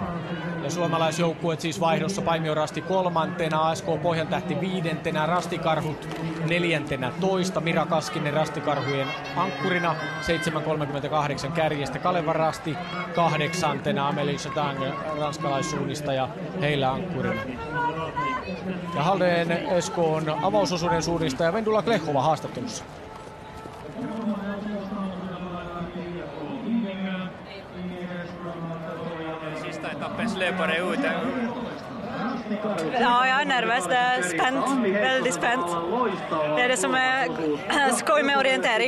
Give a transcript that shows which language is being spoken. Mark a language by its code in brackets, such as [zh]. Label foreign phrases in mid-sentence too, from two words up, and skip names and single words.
[fi] Ja suomalaisjoukkueet siis vaihdossa Paimion rasti 3., ASK Pohjantähti 5., Rastikarhut 14, Mira Kaskinen Rastikarhujen ankkurina 7.38 kärjestä, Kalevan rasti 8, Amelie Chatang ranskalaissuunnistaja heillä ankkurina. Ja Haldén SK on avausosuuden suunnistaja Vendula Klehova haastattelussa. [sv] Sista etappens löpare ut. Ja, jag är nervös. Det är spänt. Väldigt spänt. Det är det som är skoj med orientering.